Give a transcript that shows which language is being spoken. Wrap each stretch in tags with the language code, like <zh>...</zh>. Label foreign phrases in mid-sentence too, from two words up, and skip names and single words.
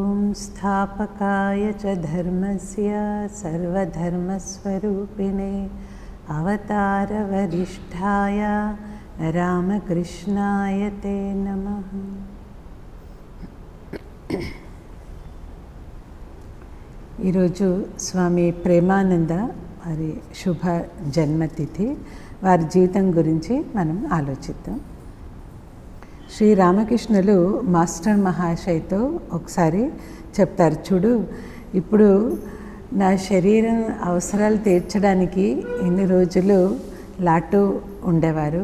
<sa>संस्थापकाय च धर्मस्य सर्वधर्मस्वरूपिणे अवतारवरिष्ठाय रामकृष्णाय ते नमः।</sa> <te>ఈరోజు స్వామి ప్రేమానంద వారి శుభ జన్మతిథి. వారి జీవితం గురించి మనం ఆలోచిద్దాం. శ్రీ రామకృష్ణులు మాస్టర్ మహాశయ్తో ఒకసారి చెప్తారు, చూడు ఇప్పుడు నా శరీరం అవసరాలు తీర్చడానికి ఇన్ని రోజులు లాటూ ఉండేవారు.</te>